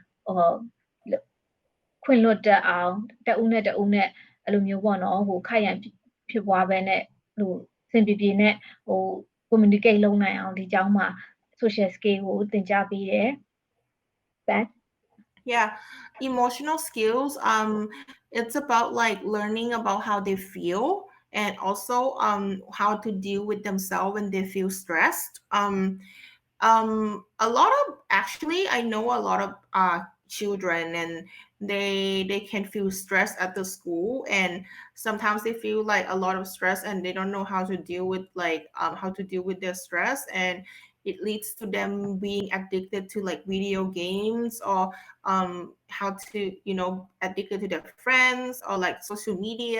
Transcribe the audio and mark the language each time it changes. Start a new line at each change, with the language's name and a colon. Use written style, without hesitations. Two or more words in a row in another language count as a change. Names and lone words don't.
Burmese: ခွင့်လွတ်တက်အောင်တဦးနဲ့အဲ့လိုမျိုးပေါ့နော်ခိုက်ရန်ဖြစ်ပွားပဲနဲ့စင်ပြေနဲ့communicate လုပ်နိုင်အောင်ဒီကျောင်းမှာ
English: social skill
Burmese: ကိုသင်ကြားပေးတယ် that
English: Yeah, emotional skills it's about like learning about how they feel and also how to deal with themselves when they feel stressed. A lot of actually I know a lot of children and they can feel stressed at the school and sometimes they feel like a lot of stress and they don't know how to deal with like how to deal with their stress and it leads to them being addicted to like video games or how to addicted to their friends or like social media.